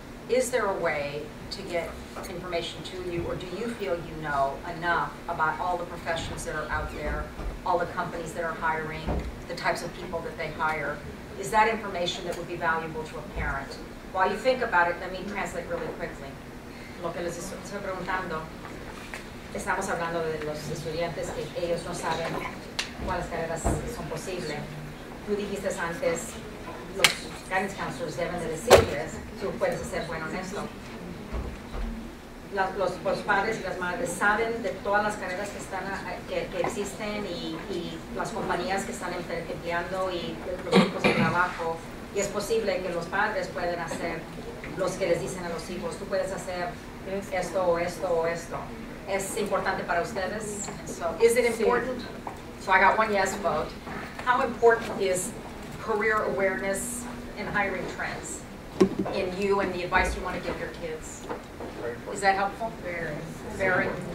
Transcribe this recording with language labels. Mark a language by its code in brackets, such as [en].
[en] Is there a way to get information to you, or do you feel you know enough about all the professions that are out there, all the companies that are hiring, the types of people that they hire? Is that information that would be valuable to a parent? While you think about it, let me translate really quickly. [es] Lo que les estoy preguntando, estamos hablando de los estudiantes que ellos no saben cuáles carreras son posibles. Tú dijiste antes, los guidance counselors deben de decirles, tú puedes ser bueno en esto. Los padres y las madres saben de todas las carreras que existen y las compañías que están empleando y los tipos de trabajo. Y es posible que los padres pueden hacer los que les dicen a los hijos, tú puedes hacer esto o esto o esto. ¿Es importante para ustedes? [en] So, is it important? So I got one yes vote. How important is career awareness and hiring trends in you and the advice you want to give your kids? Is that helpful? Very. Very?